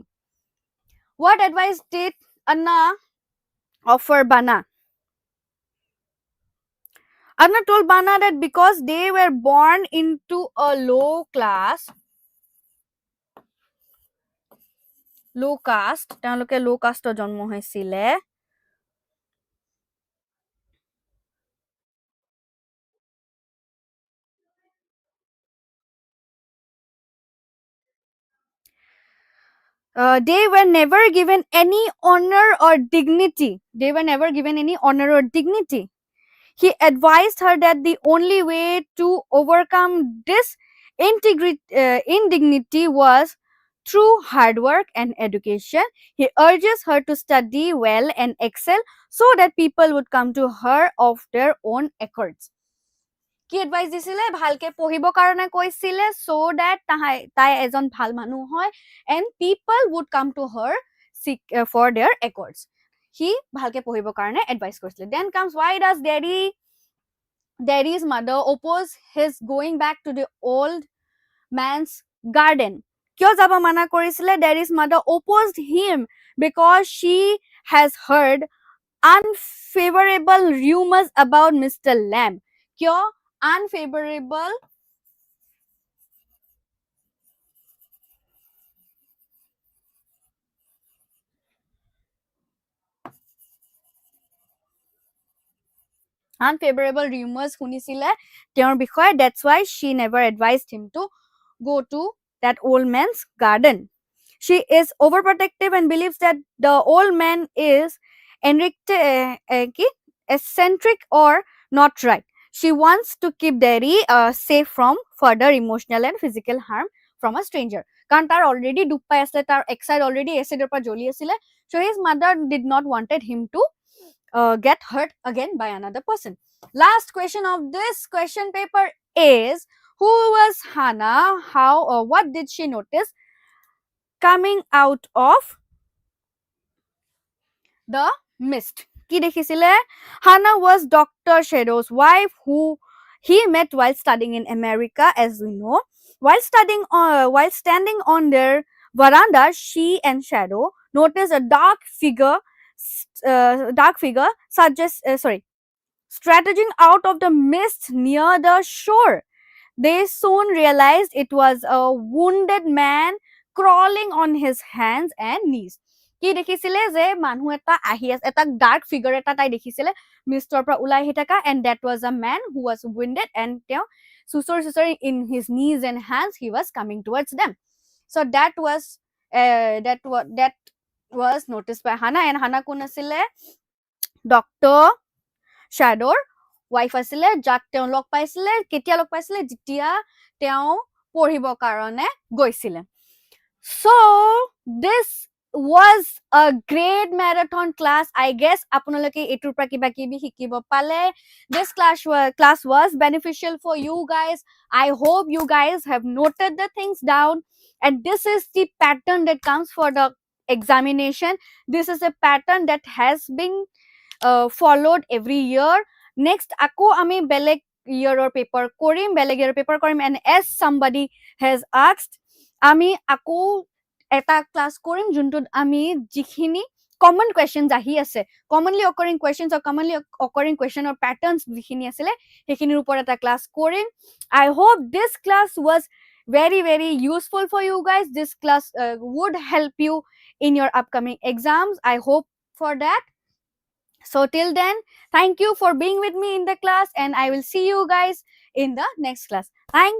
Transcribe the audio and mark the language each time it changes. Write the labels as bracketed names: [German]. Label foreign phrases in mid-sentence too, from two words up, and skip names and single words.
[English] What advice did Anna offer Bana? Anna told Bana that because they were born into a low caste, [Assamese] তেওঁলোকে low caste জন্ম হৈছিলে, [English] they were never given any honor or dignity. He advised her that the only way to overcome this indignity was through hard work and education. He urges her to study well and excel so that people would come to her of their own accords. [Assamese] কি এডভাইস দিছিলে? ভালকে পঢ়িব কাৰণে কৈছিলে [English] so that [Assamese] তাই এজন ভাল মানুহ হয় [English] and people would come to her for their accords. [Assamese] He ভালকে পঢ়িব কাৰণে এডভাইস কৰিছিলে. [English] Then comes, why does Daddy's mother oppose his going back to the old man's garden? [Assamese] কিয় যাব মানা কৰিছিলে? [English] Daddy's mother opposed him because she has heard unfavorable rumors about Mr. [Assamese] Lamb. কিয় unfavorable? [English] Unfavorable rumors [Assamese] শুনিছিলে তেওঁৰ বিষয়ে, [English] that's why she never advised him to go to that old man's garden. She is overprotective and believes that the old man is eccentric or not right. She wants to keep Daddy safe from further emotional and physical harm from a stranger. [Assamese] কাৰণ তাৰ already দুখ পাই আছে, তাৰ XID already ASSEB পৰা জ্বলি আছিলে, [English] so his mother did not wanted him to get hurt again by another person. Last question of this question paper is, who was Hannah? What did she notice coming out of the mist? কি দেখিছিলে? Hannah was Dr. Shadow's wife, who he met while studying in America, as we know. While standing on their veranda, she and Shadow noticed a dark figure strategizing out of the mist near the shore. They soon realized it was a wounded man crawling on his hands and knees. [Assamese] কি দেখিছিলে? যে মানুহ এটা আহি আছে, এটা [English] dark figure [Assamese] এটা তাই দেখিছিলে মিষ্টৰ পৰা ওলাই আহি থকা, [English] and that was a man who was wounded, and [Assamese] তেওঁ চুচৰি [English] in his knees and hands he was coming towards them. So that was noticed by Hannah, and Hannah [Assamese] কোন আছিলে? [English] Dr. [Assamese] Shadowৰ wife আছিলে, যাক তেওঁ লগ পাইছিলে, কেতিয়া লগ পাইছিলে? যেতিয়া তেওঁ পঢ়িব কাৰণে গৈছিলে. [English] So this was a great marathon class. I guess [Assamese] আপোনালোকে এটোৰ পৰা কিবা কিবি শিকিব পালে. [English] This class was beneficial for you guys. I hope you guys have noted the things down, and this is the pattern that comes for the examination. This is a pattern that has been followed every year. Next [Assamese] আকৌ আমি বেলেগ [English] year paper কৰিম, and as somebody has asked, [Assamese] আমি আকৌ এটা ক্লাস কৰিম যোনটোত আমি যিখিনি [English] common questions [Assamese] আহি আছে, [English] commonly occurring questions or commonly occurring question or patterns [Assamese] যিখিনি আছিলে সেইখিনিৰ ওপৰত এটা ক্লাস কৰিম. [English] I hope this class was very very useful for you guys. This class would help you in your upcoming exams. I hope for that. So till then, thank you for being with me in the class, and I will see you guys in the next class.